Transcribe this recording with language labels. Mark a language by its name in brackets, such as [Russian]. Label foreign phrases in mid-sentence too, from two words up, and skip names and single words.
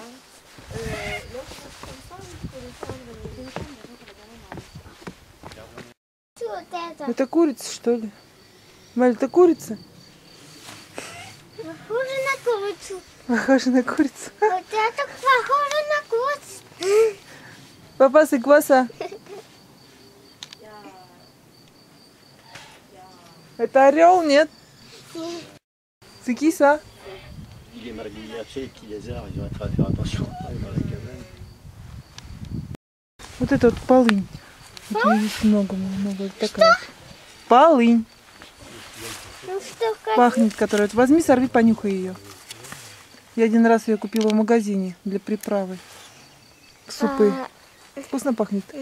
[French] L'autre comme ça, il faut le faire. [Russian] Вот это. Это курица, что ли? Валь, это курица? Похоже на курицу. Похоже на курицу. Вот это похоже на курицу. Папа, [French] c'est quoi ça? [Russian] Это орел, нет? [French] C'est qui ça? Il est margueritier, les petits lézards, ils ont intérêt à faire attention dans la cabane. [Russian] Вот это вот полынь. Вот её здесь много. Вот такая. Полынь. Ну что, как? Пахнет, которая. Возьми, сорви, понюхай ее. Я один раз ее купила в магазине для приправы. К супы. Вкусно пахнет.